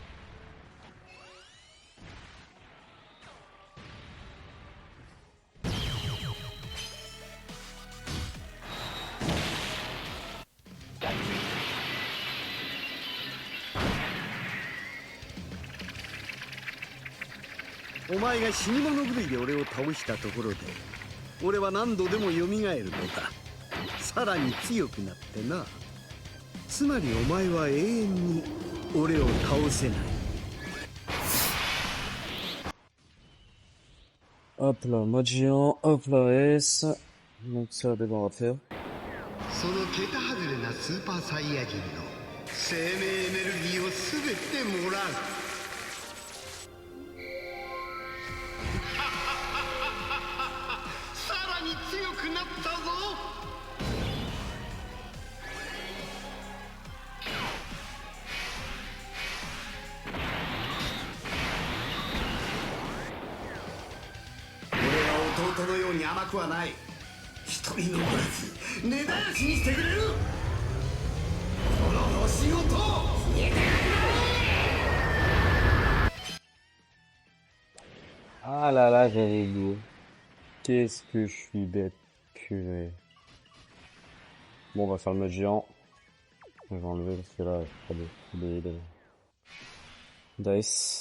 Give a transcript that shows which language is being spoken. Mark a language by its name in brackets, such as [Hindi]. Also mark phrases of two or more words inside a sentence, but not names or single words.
[Japanese] « お前が死に物狂いで俺を倒したところで俺は何度でも蘇るのだ。さらに強くなってな。つまりお前は永遠に俺を倒せない。 [French] Hop là, mode géant, hop là, S. Donc ça, d'abord, on va faire. [Japanese] その桁外れなスーパーサイヤ人の生命エネルギーを全てもらう。さらに強くなったぞ。弟のように甘くはない。一人残らず根絶やしにしてくれる。この星ごと消えてやる。 [French] Ah là là, j'avais lourd. Qu'est-ce que je suis bête, purée. Bon, on va faire le mode géant. Je vais enlever parce que là, pas de dice.